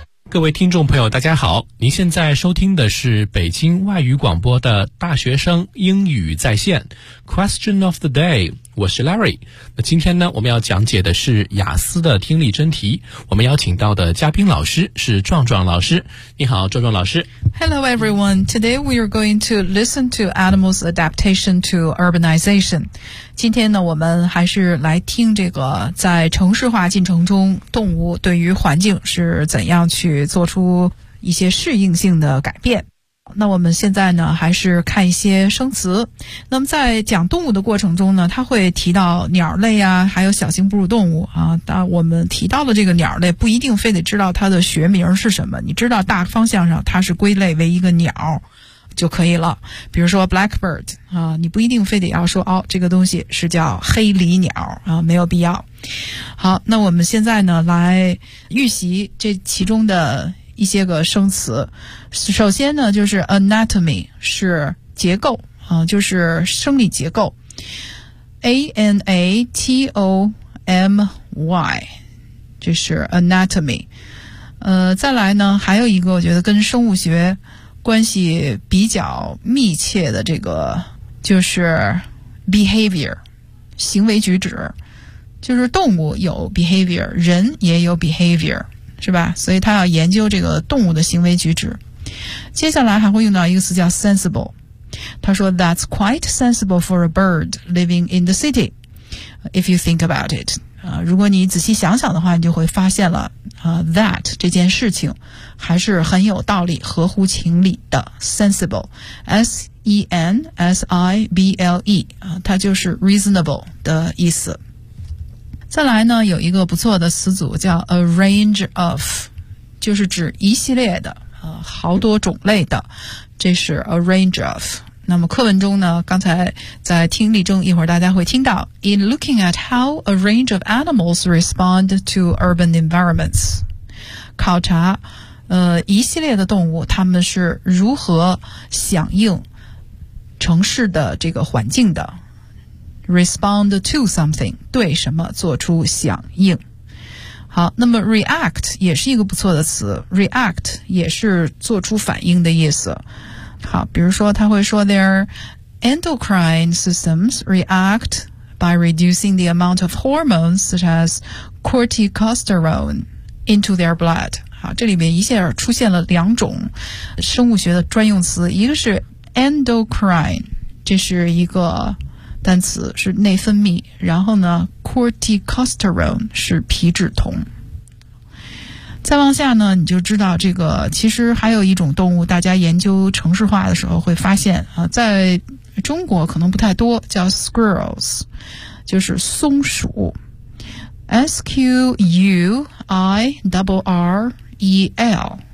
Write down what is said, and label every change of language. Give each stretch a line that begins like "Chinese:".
Chinese: 各位听众朋友大家好，您现在收听的是北京外语广播的大学生英语在线 Question of the day， 我是 Larry。那今天呢，我们要讲解的是雅思的听力真题，我们邀请到的嘉宾老师是壮壮老师。你好壮壮老师。
English: Hello everyone, today we are going to listen to animals adaptation to urbanization。
Chinese: 今天呢，我们还是来听这个在城市化进程中动物对于环境是怎样去做出一些适应性的改变。那我们现在呢，还是看一些生词。那么在讲动物的过程中呢，它会提到鸟类啊，还有小型哺乳动物啊。但我们提到的这个鸟类，不一定非得知道它的学名是什么，你知道大方向上它是归类为一个鸟就可以了。比如说 blackbird 啊，你不一定非得要说哦，这个东西是叫黑鹂鸟啊，没有必要。好，那我们现在呢，来预习这其中的一些个生词。首先呢，就是 anatomy 是结构啊，就是生理结构。 anatomy 这是 anatomy。再来呢，还有一个我觉得跟生物学关系比较密切的这个就是 behavior， 行为举止，就是动物有 behavior， 人也有 behavior， 是吧？所以他要研究这个动物的行为举止。接下来还会用到一个词叫
English: sensible， 他说 that's quite sensible for a bird living in the city if you think about it。
Chinese: 如果你仔细想想的话，你就会发现了that 这件事情还是很有道理，合乎情理的。 sensible， S-E-N-S-I-B-L-E， 它就是 reasonable 的意思。再来呢，有一个不错的词组叫 a range of， 就是指一系列的好多种类的，这是 a range of。那么课文中呢，刚才在听力中一会儿大家会听到
English: In looking at how a range of animals respond to urban environments，
Chinese: 考察一系列的动物它们是如何响应城市的这个环境的。
English: respond to something，
Chinese: 对什么做出响应。好，那么 react 也是一个不错的词， react 也是做出反应的意思。好，比如说他会说
English: their endocrine systems react by reducing the amount of hormones such as corticosterone into their blood。
Chinese: 好，这里面一下出现了两种生物学的专用词，一个是 endocrine， 这是一个单词，是内分泌，然后呢 corticosterone 是皮质酮。再往下呢，你就知道这个其实还有一种动物，大家研究城市化的时候会发现啊，在中国可能不太多，叫 squirrels， 就是松鼠 ，S-Q-U-I-R-R-E-L。